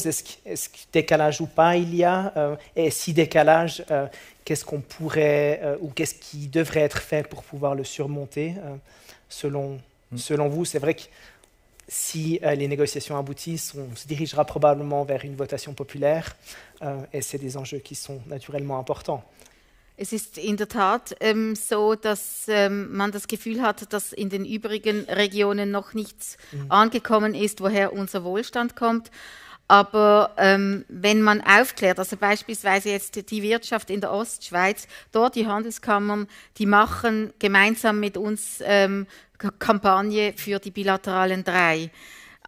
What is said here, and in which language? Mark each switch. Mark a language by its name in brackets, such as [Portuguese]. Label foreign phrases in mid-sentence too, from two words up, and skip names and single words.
[French] Est-ce que décalage ou pas il y a? Et si décalage, qu'est-ce qu'on pourrait ou qu'est-ce qui devrait être fait pour pouvoir le surmonter selon vous? C'est vrai que si les négociations aboutissent, on se dirigera probablement vers une votation populaire et c'est des enjeux qui sont naturellement importants. [German] Es ist in der Tat so, dass man das Gefühl hat, dass in den übrigen Regionen noch nichts angekommen ist, woher unser Wohlstand kommt. Aber wenn man aufklärt, also beispielsweise jetzt die Wirtschaft in der Ostschweiz, dort die Handelskammern, die machen gemeinsam mit uns Kampagne für die bilateralen 3.